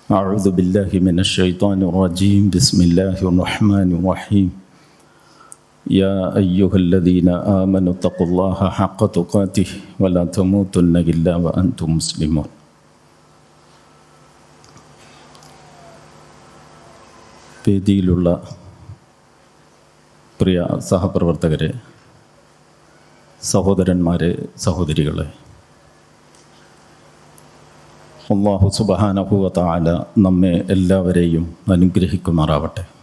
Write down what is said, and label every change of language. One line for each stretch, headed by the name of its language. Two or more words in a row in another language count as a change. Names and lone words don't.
Arabic: أعوذ بالله من الشيطان الرجيم بسم الله الرحمن الرحيم يا أيها الذين آمنوا اتقوا الله حق تقاته ولا تموتن إلا وأنتم مسلمون.
Malayalam: വേദിയിലുള്ള പ്രിയ സഹപ്രവർത്തകരെ, സഹോദരന്മാരെ, സഹോദരികളെ,
Arabic: الله سبحانه وتعالى
Malayalam: നമ്മെ എല്ലാവരെയും അനുഗ്രഹിക്കുമാറാവട്ടെ.